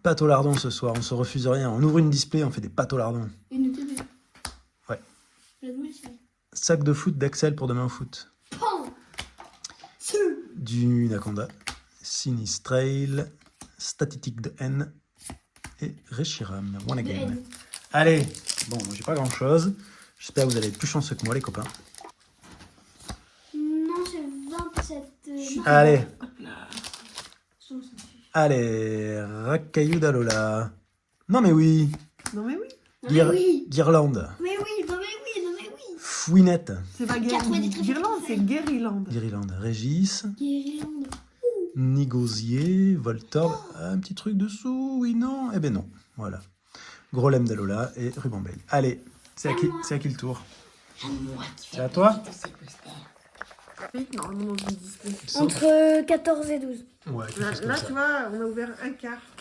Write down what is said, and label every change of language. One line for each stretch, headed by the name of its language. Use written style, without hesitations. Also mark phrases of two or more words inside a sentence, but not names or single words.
French: Pâte au lardon ce soir, on se refuse rien. On ouvre une display, on fait des pâtes au lardon. Une TD. Ouais. La double, c'est... Sac de foot d'Axel pour demain au foot. PAM. Du Naconda, Sinistrail, Statistique de N et Reshiram.
English: One again.
French: Allez, bon, j'ai pas grand chose. J'espère que vous allez être plus chanceux que moi, les copains. Non, c'est 27. Allez, allez, Rakayu d'Alola. Non, mais oui. Non mais oui. Non, mais oui. Guirlande. Mais oui, non, mais oui, non, mais oui. Fouinette. C'est pas 93 Guirlande, c'est Guériland. Guirlande. Régis. Guérillande. Nigosier. Voltorb. Un petit truc dessous. Oui, non. Eh ben non. Voilà. Grolem d'Alola et Rubambel. Allez, c'est à qui le tour? C'est à toi? Oui, normalement dans une display. Entre 14 et 12. Ouais, quelque Là, chose comme là, ça. tu vois, on a ouvert un quart.